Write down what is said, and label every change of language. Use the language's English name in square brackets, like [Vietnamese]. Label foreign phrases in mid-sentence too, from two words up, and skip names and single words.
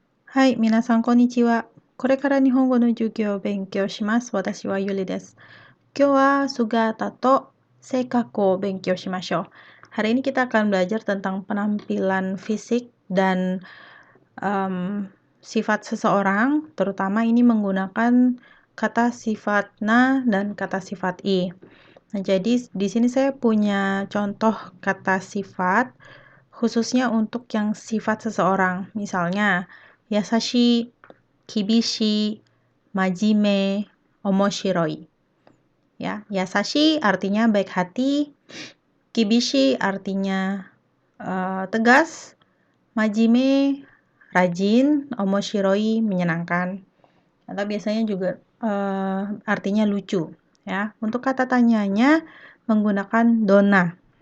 [Japanese] はい、皆さんこんにちは。これから日本語の授業を勉強します。私はゆりです。今日は姿と性格勉強しましょう. [Indonesian] Hari ini kita akan belajar tentang penampilan fisik dan sifat seseorang, terutama ini menggunakan kata sifat na dan kata sifat i. Nah, jadi di sini saya punya contoh kata sifat khususnya untuk yang sifat seseorang. Misalnya, [Japanese] 優しい、厳しい、真面目、面白い. [Indonesian] Ya, yasashi artinya baik hati, kibishi artinya tegas, majime rajin, omoshiroi menyenangkan. Atau biasanya juga artinya lucu, ya. Untuk kata tanyanya menggunakan dona.